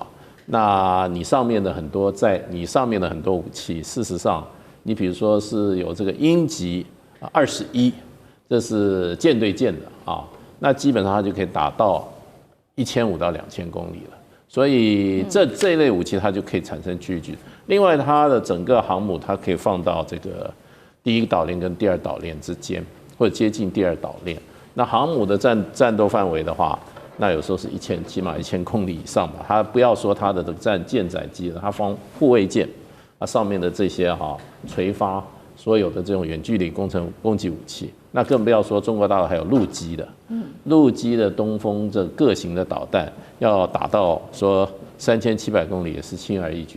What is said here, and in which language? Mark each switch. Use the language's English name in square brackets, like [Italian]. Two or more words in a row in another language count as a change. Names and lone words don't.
[Chinese] 那你上面的很多武器，事實上，你比如說是有這個鷹擊21，這是艦對艦的啊，那基本上它就可以打到1500到2000公里了。所以這一類武器它就可以產生距離。另外，它的整個航母它可以放到這個第一島鏈跟第二島鏈之間，或者接近第二島鏈。那航母的戰鬥範圍的話，那有時候是起碼1000公里以上吧。它不要說它的這個艦載機了，它放護衛艦，它上面的這些垂發所有的這種遠距離攻擊武器，那更不要說中國大陸還有陸基的，陸基的東風這各型的導彈要打到說3700公里也是輕而易舉。